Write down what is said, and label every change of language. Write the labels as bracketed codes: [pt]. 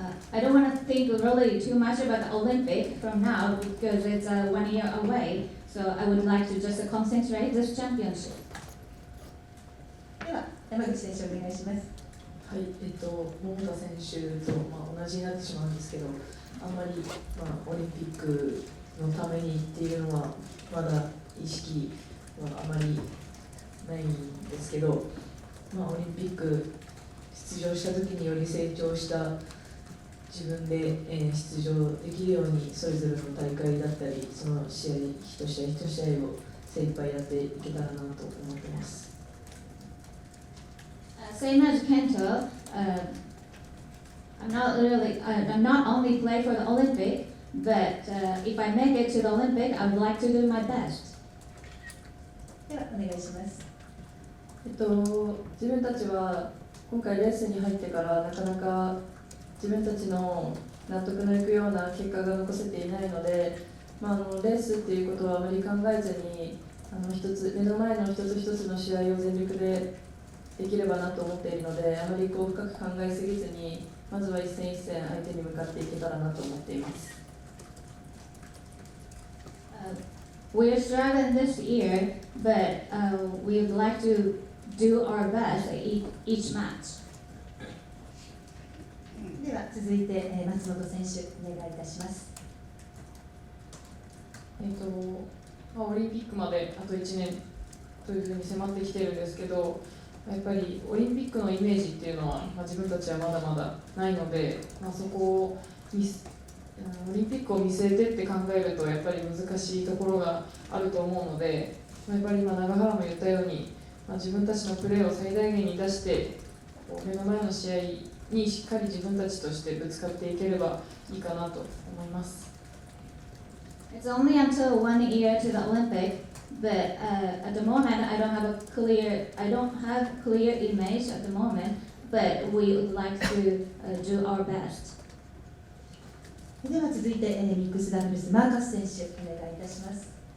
[en] I don't want to think really too much about the Olympic from now because it's 1 year away. So I would like to just concentrate this championship. [ja] では山口選手お願いします。はい、桃田選手と、同じになってしまうんですけど、あんまり、オリンピックのためにっていうのはまだ意識はあまりないんですけど、オリンピック出場した時により成長した自分で、出場できるようにそれぞれの大会だったりその試合一試合一試合を精一杯やっていけたらなと思ってます。 [en] Same as Kento, I'm not only play for the Olympic, but if I make it to the Olympic, I would like to do my best. [ja] ではお願いします。自分たちは今回レースに入ってからなかなか自分たちの納得のいくような結果が残せていないので、レースっていうことはあまり考えずに目の前の一つ一つの試合を全力でできればなと思っているので、あまり深く考えすぎずにまずは一戦一戦相手に向かっていけたらなと思っています。 [en] We are struggling this year, but we would like to do our best each match. [ja] では続いて松本選手お願いいたします。オリンピックまであと1年というふうに迫ってきてるんですけど、やっぱりオリンピックのイメージっていうのは、自分たちはまだまだないので、そこをオリンピックを見据えてって考えるとやっぱり難しいところがあると思うので、やっぱり今永原も言ったように、自分たちのプレーを最大限に出して目の前の試合にしっかり自分たちとしてぶつかっていければいいかなと思います。 [en] It's only until 1 year to the Olympic, but at the moment I don't have clear image at the moment, but we would like to do our best. [ja] では続いてミックスダブルスマーカス選手お願いいたします。